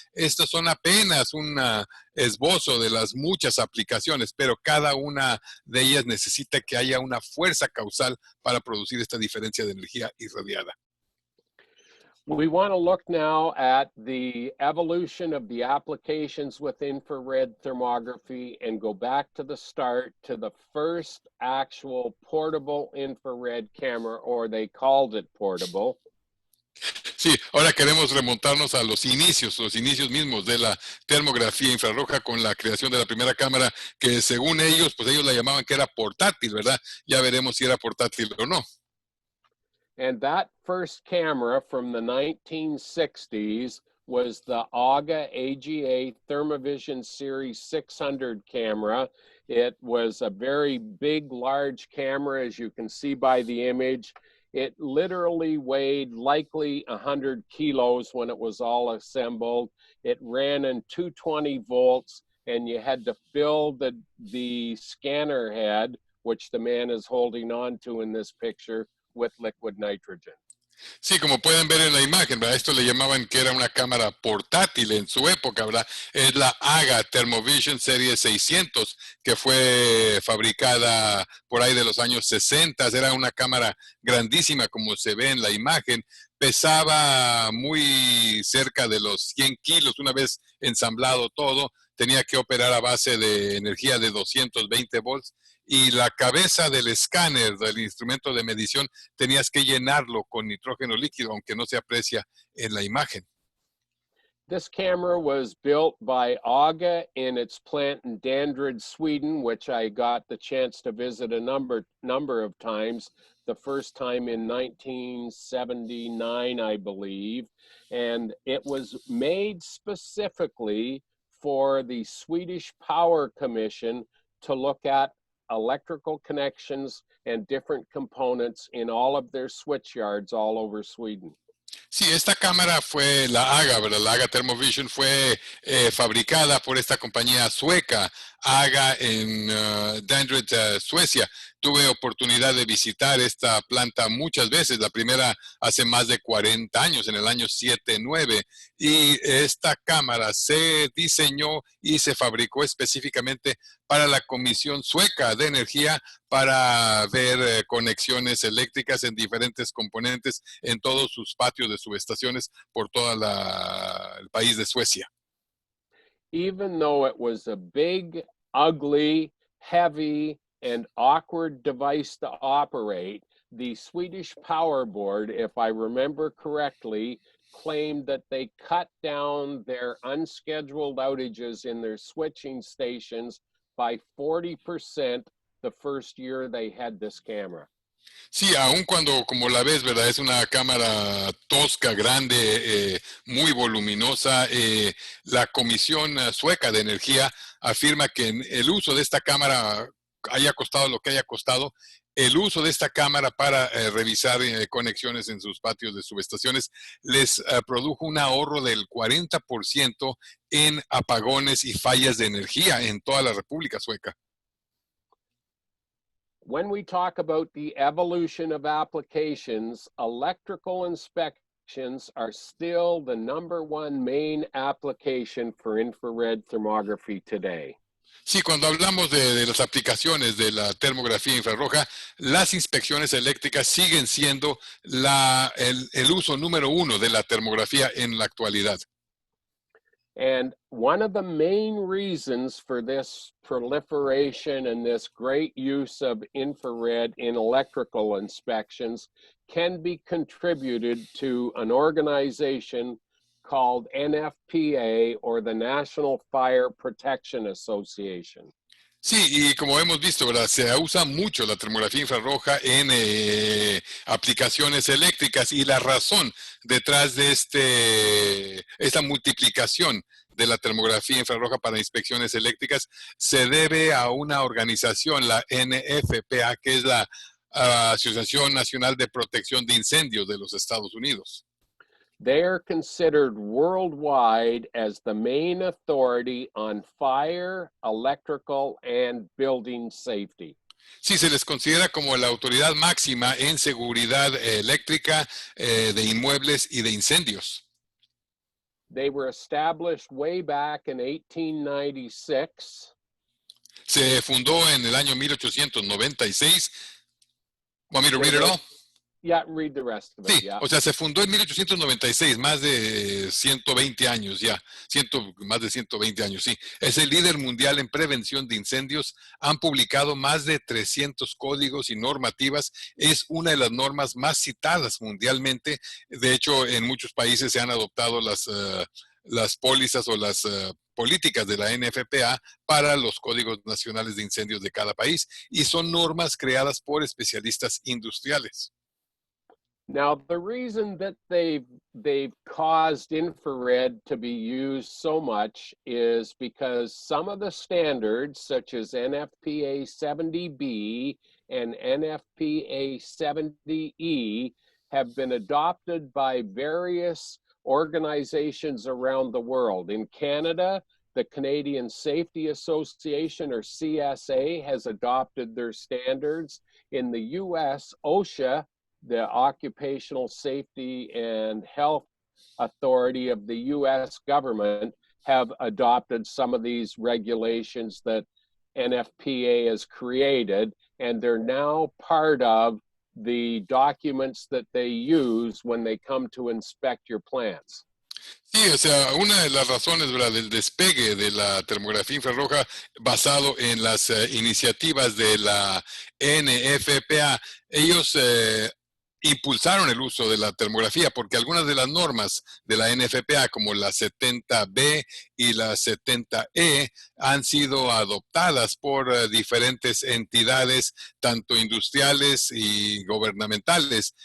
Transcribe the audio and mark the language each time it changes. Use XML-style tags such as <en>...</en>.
<es>Estos son apenas un esbozo de las muchas aplicaciones, pero cada una de ellas necesita que haya una fuerza causal para producir esta diferencia de energía irradiada.</es> <en>We want to look now at the evolution of the applications with infrared thermography and go back to the start to the first actual portable infrared camera, or they called it portable.</en> <es>Sí, ahora queremos remontarnos a los inicios mismos de la termografía infrarroja con la creación de la primera cámara que según ellos, pues ellos la llamaban que era portátil, ¿verdad? Ya veremos si era portátil o no.</es> <en>And that first camera from the 1960s was the AGA Thermovision Series 600 camera. It was a very big, large camera, as you can see by the image. It literally weighed likely 100 kilos when it was all assembled. It ran in 220 volts, and you had to fill the scanner head, which the man is holding on to in this picture, with liquid nitrogen.</en> <es>Sí, como pueden ver en la imagen, ¿verdad? Esto le llamaban que era una cámara portátil en su época, ¿verdad? Es la AGA Thermovision Serie 600, que fue fabricada por ahí de los años 60. Era una cámara grandísima, como se ve en la imagen. Pesaba muy cerca de los 100 kilos una vez ensamblado todo. Tenía que operar a base de energía de 220 volts. Y la cabeza del escáner, del instrumento de medición, tenías que llenarlo con nitrógeno líquido, aunque no se aprecia en la imagen.</es> <en>This camera was built by AGA in its plant in Danderyd, Sweden, which I got the chance to visit a number of times. The first time in 1979, I believe. And it was made specifically for the Swedish Power Commission to look at electrical connections and different components in all of their switch yards all over Sweden.</en> <es>Sí, esta cámara fue la AGA, ¿verdad? La AGA Thermovision fue fabricada por esta compañía sueca, AGA en Danderyd, Suecia. Tuve oportunidad de visitar esta planta muchas veces, la primera hace más de 40 años, en el año 79, y esta cámara se diseñó y se fabricó específicamente para la Comisión Sueca de Energía para ver conexiones eléctricas en diferentes componentes en todos sus patios de subestaciones por todo el país de Suecia.</es> <en>Even though it was a big, ugly, heavy, and awkward device to operate, the Swedish Power Board, if I remember correctly, claimed that they cut down their unscheduled outages in their switching stations by 40% the first year they had this camera.</en> <es>Sí, aun cuando, como la ves, ¿verdad? Es una cámara tosca, grande, muy voluminosa. La Comisión Sueca de Energía afirma que el uso de esta cámara haya costado lo que haya costado, el uso de esta cámara para revisar conexiones en sus patios de subestaciones les produjo un ahorro del 40% en apagones y fallas de energía en toda la República Sueca.</es> <en>When we talk about the evolution of applications, electrical inspections are still the #1 main application for infrared thermography today.</en> <es>Sí, cuando hablamos de las aplicaciones de la termografía infrarroja, las inspecciones eléctricas siguen siendo el uso número uno de la termografía en la actualidad.</es> <en>And one of the main reasons for this proliferation and this great use of infrared in electrical inspections can be contributed to an organization called NFPA, or the National Fire Protection Association.</en> <es>Sí, y como hemos visto, ¿verdad? Se usa mucho la termografía infrarroja en aplicaciones eléctricas y la razón detrás de esta multiplicación de la termografía infrarroja para inspecciones eléctricas se debe a una organización, la NFPA, que es la Asociación Nacional de Protección de Incendios de los Estados Unidos.</es> <en>They are considered worldwide as the main authority on fire, electrical, and building safety.</en> <es>Sí, se les considera como la autoridad máxima en seguridad eléctrica, de inmuebles y de incendios. They were established way back in 1896. Se fundó en el año 1896.</es> <en>Want me to read it all? Yeah, read the rest of it.</en> <es>Sí,</es> <en>Yeah.</en> <es>o sea, se fundó en 1896, más de 120 años ya, más de 120 años, sí. Es el líder mundial en prevención de incendios, han publicado más de 300 códigos y normativas, es una de las normas más citadas mundialmente, de hecho, en muchos países se han adoptado las pólizas o las políticas de la NFPA para los códigos nacionales de incendios de cada país, y son normas creadas por especialistas industriales.</es> <en>Now, the reason that they've caused infrared to be used so much is because some of the standards, such as NFPA 70B and NFPA 70E, have been adopted by various organizations around the world. In Canada, the Canadian Safety Association, or CSA, has adopted their standards. In the US, OSHA, the Occupational Safety and Health Authority of the US government, have adopted some of these regulations that NFPA has created, and they're now part of the documents that they use when they come to inspect your plants.</en> <es>Sí, o sea, una de las razones, ¿verdad?, del despegue de la termografía infrarroja basado en las iniciativas de la NFPA, ellos impulsaron el uso de la termografía porque algunas de las normas de la NFPA, como la 70B y la 70E, han sido adoptadas por diferentes entidades, tanto industriales y gubernamentales.</es>